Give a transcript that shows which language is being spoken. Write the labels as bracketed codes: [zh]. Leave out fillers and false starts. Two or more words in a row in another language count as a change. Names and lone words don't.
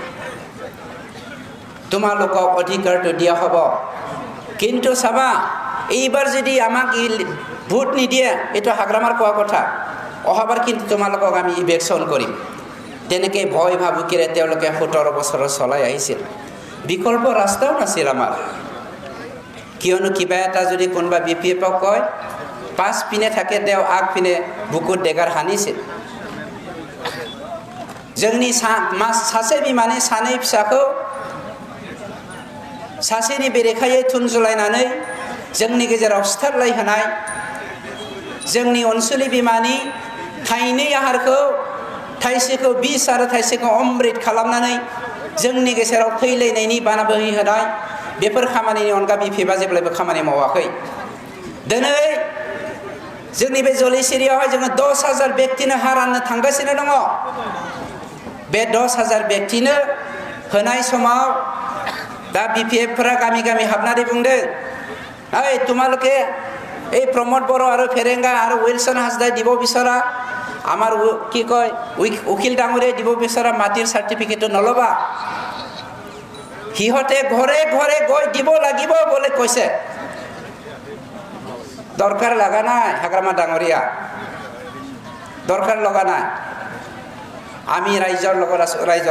[as] তোমালোকক অধিকাৰটো দিয়া হ'ব কিন্তু চাবা এইবাৰ যদি আমাক ভোট নিদিয়ে এটা হাগ্ৰামাৰ কোৱা কথা অহাবাৰ কিন্তু তোমালোকক আমি ইলেকশন কৰিম তেনেকে ভয় ভাবুকিৰে তেওঁলোকে 17 বছৰ চলাই আহিছিল বিকল্প ৰাস্তাও নাছিল আমাৰ কিয়নো কিবা এটা যদি কোনবা বিপিএফক কয় পাঁচ পিনে থাকে দেও আগ পিনে বুকুত ডেগাৰ হানিছিল [brx] जोंनि सासे बिमानि सानै फिसाखौ सासेनि बेरेखायै थुनजुलायनानै जोंनि गेजेराव सिथारलायहोनाय जोंनि अनसुलि बिमानि थाइनै आहारखौ थाइसेखौ बिस आरो थाइसेखौ अमृत खालामनानै जोंनि गेजेराव थैलायनायनि बाना बोहैहोनाय बेफोर खामानिनि अनगा बिफेबा जेब्लाबो खामानि मावाखै दिनै जोंनि बे जलिसिरियावहाय जोङो 10,000 व्यक्तिनो हा राननो थांगासिनो दङ बे 10,000 व्यक्तिनो होनाय समाव दा बिपिएफफोरा गामि गामि हाबनानै बुंदों [as] এই তোমালোকে এই [brx] प्रमोद बर' आरो फेरेंगा आरो विल्सन हाजदा [as] দিব বিচৰা আমাৰ কি কয় উকিল ডাঙৰে দিব বিচৰা মাটিৰ সাৰ্টিফিকেট নলবা হিহতে ঘৰে ঘৰে গৈ দিব লাগিব বলে কৈছে দৰকাৰ লাগা নাই হাগ্ৰামা ডাঙৰীয়া দৰকাৰ লগা নাই আমি ৰাইজৰ লগত ৰাইজৰ